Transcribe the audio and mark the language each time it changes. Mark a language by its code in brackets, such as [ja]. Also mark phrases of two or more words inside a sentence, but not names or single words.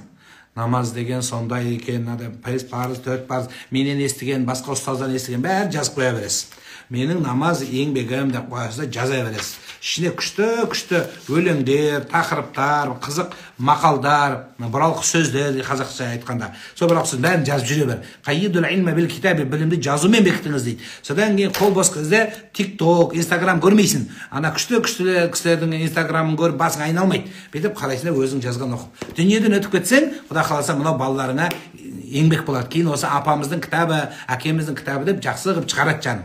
[kk] Намаз деген сондай екен, парыз, 4 парыз, менен естіген, басқа ұстаздан естіген, бәрін жазып қоя бересіз. Менің намаз еңбегім деп қоясыз, жаза бересіз. Ішіне күшті өлеңдер, тақырыптар, қызық мақалдар, бұралқы сөздер, қазақша айтқанда. Сол бұралқы сөз бәрін жазып жүре бер. [ar] قيدوا العلم بالكتاب, [kk] білімді жазумен бекітіңіз дейді. Содан кейін қол бос кезде TikTok, Instagram көрмейсің. Ана күшті кісілердің Instagramын көріп басың айналмайды. Бүйтіп қарайсың, өзің жазған оқып. Дүниеден өтіп кетсең, Құда қаласа мынау балаларыңа еңбек болады. Кейін осы апамыздың кітабы, әкеміздің кітабы деп жақсы қылып шығарады жаным.